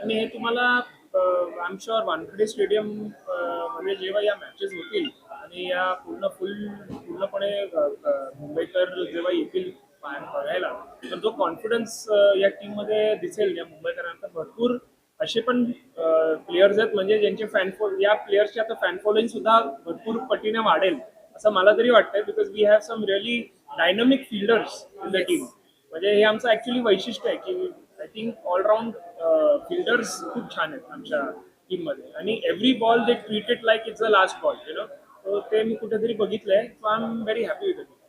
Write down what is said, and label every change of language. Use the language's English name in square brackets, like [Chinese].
[Marathi] आणि हे तुम्हाला [English] I am sure [Marathi] Wankhede stadium मध्ये जेव्हा या मॅचेस होतील आणि या पूर्णपणे मुंबईकर जेव्हा येतील बघायला, तर जो कॉन्फिडन्स या टीम मध्ये दिसेल या मुंबईकरांचा. भरपूर असे पण प्लेयर्स आहेत म्हणजे ज्यांचे या प्लेयर्सचे आता फॅन फॉलोईंग सुद्धा भरपूर पटीने वाढेल असं मला तरी वाटतंय. [English] Because we have some really dynamic fielders in the team. [Marathi] म्हणजे हे आमचं ऍक्च्युली वैशिष्ट्य आहे की [English] I think [Marathi] ऑलराऊंड फिल्डर्स खूप छान आहेत आमच्या टीम मध्ये. आणि [English] Every ball they treated like it's a last ball, you know. [Marathi] ते मी कुठेतरी बघितलंय. [English] So I am very happy with it.